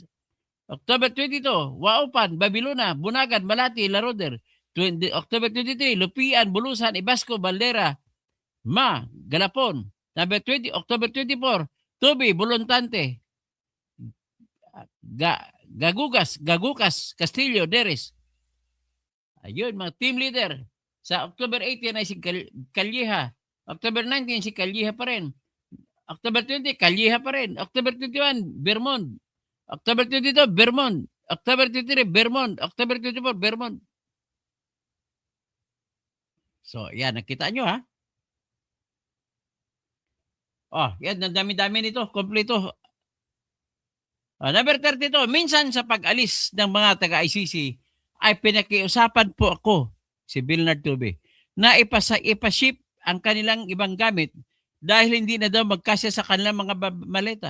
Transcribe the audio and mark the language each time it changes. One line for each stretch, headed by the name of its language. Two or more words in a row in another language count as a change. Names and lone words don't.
Filipino: October 22, Waupan, Babilona, Bunagan, Malati, Laroder. October 23, Lupian, Bulusan, Ibasco, Baldera, Galapon. Number 20, October 24, Tubi, Buluntante, Gagucas, Castillo, Neres. Ayun, mga
English: team leader.
Filipino: Sa October 18 ay si Calleja. October 19, si Calleja pa rin. October 20, Calleja pa rin. October 21, Vermont. October 22, Vermont. October 23, Vermont. October 24, Vermont. So, yan. Nakita nyo, ha? Oh, yan. Ang dami-dami nito. Kompleto. Number 32, minsan sa pag-alis ng mga taga-ICC ay pinakiusapan po ako, si Bernard Tubi, na ipaship ang kanilang ibang gamit dahil hindi na daw magkasya sa kanilang mga maleta.